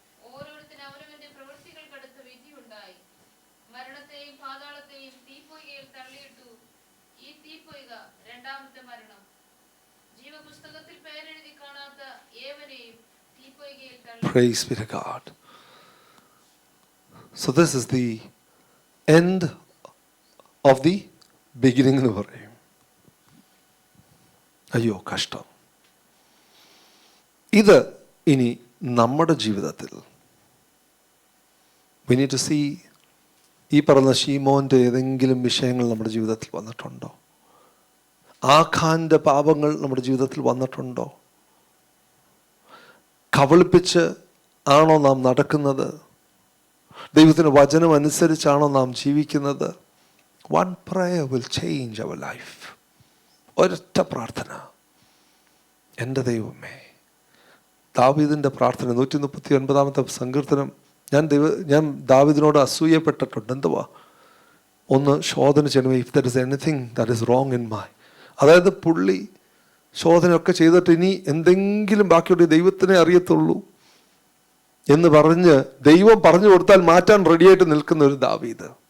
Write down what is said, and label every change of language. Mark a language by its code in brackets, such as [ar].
[ml] ഓരോരുത്തരും അവനവന്റെ പ്രവൃത്തികൾക്കടുത്ത വിധി ഉണ്ടായി. മരണത്തെയും പാതാളത്തെയും തീപ്പൊയ്കയിൽ തള്ളിയിട്ടു. ഈ തീപ്പൊയ്ക രണ്ടാമത്തെ മരണം. ജീവപുസ്തകത്തിൽ പേരെഴുതി കാണാത്ത ഏവനെയും തീപ്പൊയ്കയിൽ തള്ളി. [en] Praise be to God. So this is the end of the beginning [ml] എന്ന് പറയും. അയ്യോ കഷ്ടം. ഇത് ഇനി നമ്മുടെ ജീവിതത്തിൽ [en] we need to see, [ml] ഈ പറഞ്ഞ ശീമോന്റെ ഏതെങ്കിലും വിഷയങ്ങൾ നമ്മുടെ ജീവിതത്തിൽ വന്നിട്ടുണ്ടോ? ആഖാന്റെ പാപങ്ങൾ നമ്മുടെ ജീവിതത്തിൽ വന്നിട്ടുണ്ടോ? കബളിപ്പിച്ച് ആണോ നാം നടക്കുന്നത്? ദൈവത്തിൻ്റെ വചനം അനുസരിച്ചാണോ നാം ജീവിക്കുന്നത്? [en] One prayer will change our life. [ml] ഒരൊറ്റ പ്രാർത്ഥന. എൻ്റെ ദൈവമേ, ദാവീദിൻ്റെ പ്രാർത്ഥന 139 സങ്കീർത്തനം. ഞാൻ ദാവീദിനോട് അസൂയപ്പെട്ടിട്ടുണ്ട്. എന്തുവാ? ഒന്ന് ശോധന ചെയ്യണമേ, [en] If there is anything that is wrong in my. [ml] അതായത് പുള്ളി ശോധനയൊക്കെ ചെയ്തിട്ട് ഇനി എന്തെങ്കിലും ബാക്കിയുണ്ട് ദൈവത്തിനെ അറിയത്തുള്ളൂ എന്ന് പറഞ്ഞ് ദൈവം പറഞ്ഞു കൊടുത്താൽ മാറ്റാൻ റെഡിയായിട്ട് നിൽക്കുന്ന ഒരു ദാവീദ്.